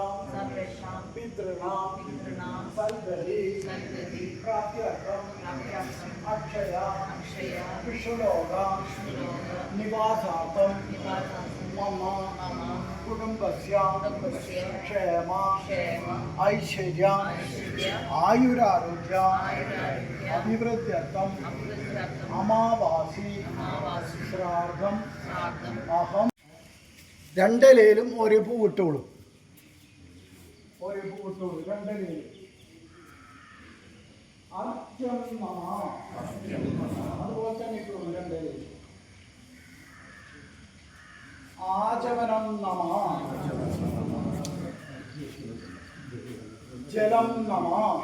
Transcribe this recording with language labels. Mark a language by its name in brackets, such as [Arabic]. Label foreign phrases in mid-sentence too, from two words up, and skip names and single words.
[Sanskrit] पितॄणां सद्गति प्राप्त्यर्थं अक्षय विष्णुलोक निवासार्थं मम कुटुम्बस्य क्षेम ऐश्वर्य आयुरारोग्य अभिवृद्ध्यर्थं अमावासी श्राद्धं अहं [Malayalam] രണ്ടിലും ഒരു പൂ ഇട്ടോളൂ. ഒരു പൂ ഇട്ടോളൂ രണ്ടിലും. അതുപോലെ തന്നെ ഇട്ടോളൂ രണ്ടിലും. [Sanskrit] आचमनं नम जलं नम.